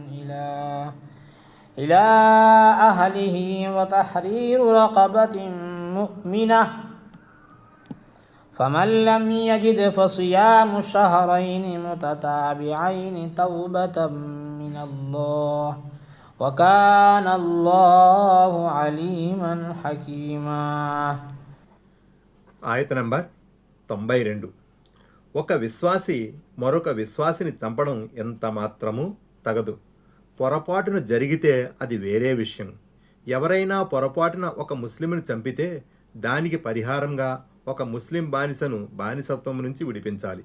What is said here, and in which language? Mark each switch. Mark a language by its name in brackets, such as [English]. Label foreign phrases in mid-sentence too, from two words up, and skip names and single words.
[Arabic] إلى أهله وتحرير رقبة مؤمنة فمن لم يجد فصيام شهرين متتابعين توبة من الله وكان الله عليما حكيما. [Telugu] ఆయత నంబర్ 92. ఒక విశ్వాసి మరొక విశ్వాసిని చంపడం ఎంత మాత్రమూ తగదు. పొరపాటున జరిగితే అది వేరే విషయం. ఎవరైనా పొరపాటున ఒక ముస్లింని చంపితే దానికి పరిహారంగా ఒక ముస్లిం బానిసను బానిసత్వం నుంచి విడిపించాలి.